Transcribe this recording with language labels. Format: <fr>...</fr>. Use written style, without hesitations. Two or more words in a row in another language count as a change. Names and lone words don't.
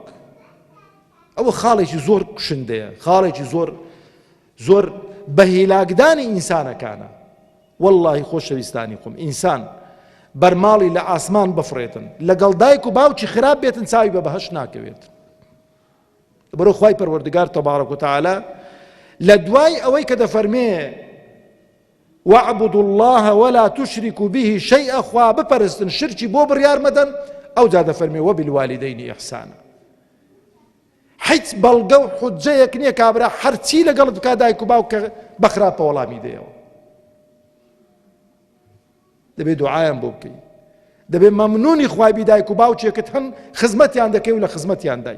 <ckb>ئەوە خاڵێکی زۆر کوشندەیە، خاڵێکی زۆر بە هیلاکدانی ئینسانەکانە. وەڵڵاهی خۆشەویستانی خۆم، ئینسان بەرماڵی لە ئاسمان بفڕێتن، لەگەڵ دایک و باوکی خراپ بێتن، چاوی بە بەهەشت ناکەوێت. بەرەو خوای پەروەردگار</ckb> <ar>تەبارەک و تەعالا</ar> <ckb>لە دوای ئەوەی کە دەفەرمێ</ckb> <ar>واعبدوا الله ولا تشركوا به شيئا،</ar> <ckb>خوا بپەرستن، شرکی بۆ بڕیار مەدەن، ئەوجا دەفەرمێ</ckb> <ar>وبالوالدین ئیحسانا.</ar> <ckb>هیچ بەڵگە و حوجەیەک نییە کابرا هەرچی لەگەڵت بکا دایک و باوک بە خراپە وەڵامی دێەوە. دەبێ دوعایان بۆ بکەی، دەبێ مەمنونی خوای دایک و باوچێکت هەن خزمەتیان دەکەی و لە خزمەتیان دای.</ckb>